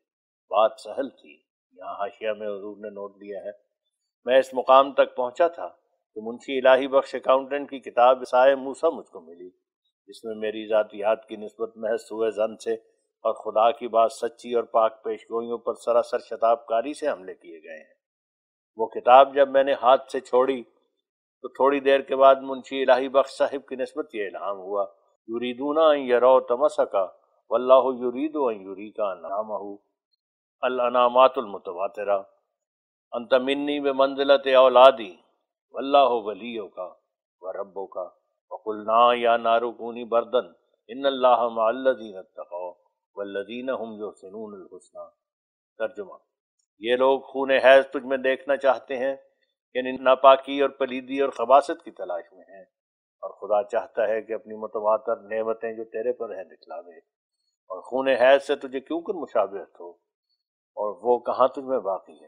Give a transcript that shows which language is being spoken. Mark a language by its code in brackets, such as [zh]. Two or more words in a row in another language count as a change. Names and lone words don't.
[ur] بات سہل تھی۔ یہاں حاشیہ میں حضور نے نوٹ دیا ہے، میں اس مقام تک پہنچا تھا کہ منشی الہی بخش اکاؤنٹنٹ کی کتاب سائے موسیٰ مجھ کو ملی، جس میں میری ذاتیات کی نسبت محض سوء ظن سے اور خدا کی بات سچی اور پاک پیش گوئیوں پر سراسر شتاب کاری سے حملے کیے گئے ہیں۔ وہ کتاب جب میں نے ہاتھ سے چھوڑی تو تھوڑی دیر کے بعد منشی الہی بخش صاحب کی نسبت یہ الہام ہوا، [ar] یریدون ان یروا طمسک واللہ یرید ان یریک انعامہ الانعامات المتواترہ، انت منی بمنزلت اولادی واللہ ولیک وربک وقلنا یا نار کونی بردن ان اللہ مع الذین اتقوا والذین هم یحسنون الحسنی۔ [ur] ترجمہ: یہ لوگ خون حیض تجھ میں دیکھنا چاہتے ہیں، یعنی ناپاکی اور پلیدی اور خباثت کی تلاش میں ہیں، اور خدا چاہتا ہے کہ اپنی متواتر نعمتیں جو تیرے پر ہیں دکھلاوے، اور خون حیض سے تجھے کیوں کر مشابہت ہو، اور وہ کہاں تجھ میں باقی ہے۔